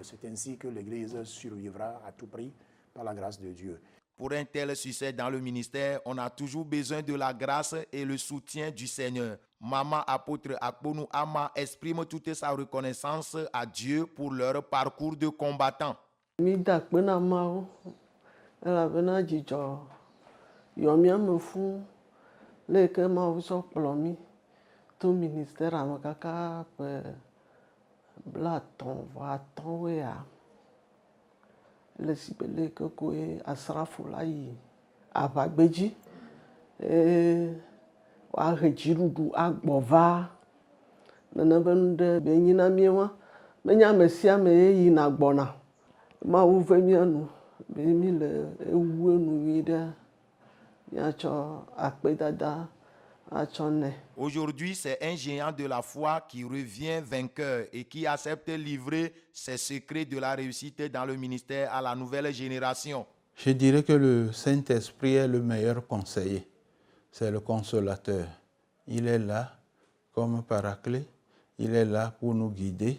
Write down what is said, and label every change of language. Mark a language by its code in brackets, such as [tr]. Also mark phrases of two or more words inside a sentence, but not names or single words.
[fr] C'est ainsi que l'Église survivra à tout prix par la grâce de Dieu. Pour un tel succès dans le ministère, on a toujours besoin de la grâce et le soutien du Seigneur. Maman apôtre Akponou Ama exprime toute sa reconnaissance à Dieu pour leur parcours de combattant. [ee] Elabena dzidzɔ yɔ míame fũu le yi ke Mawu tsɔ kplɔ mí to ministère me kaka ƒe blaetɔ̃-vɔ-atɔ̃woea, le si be le yi ke koe asrafo la yi aʋagbedzi woahe dziɖuɖu agbɔ va nene be nu ɖe be nyi na míawo menye ame sia ame ye yina gbɔna. Mawu ve mía nu be mí le ewu enu nyui ɖe míatsɔ akpedada atsɔ nɛ. [fr] Aujourd'hui, c'est un géant de la foi qui revient vainqueur et qui accepte livrer ses secrets de la réussite dans le ministère à la nouvelle génération. Je dirais que le Saint-Esprit est le meilleur conseiller. C'est le consolateur. Il est là comme paraclet. Il est là pour nous guider.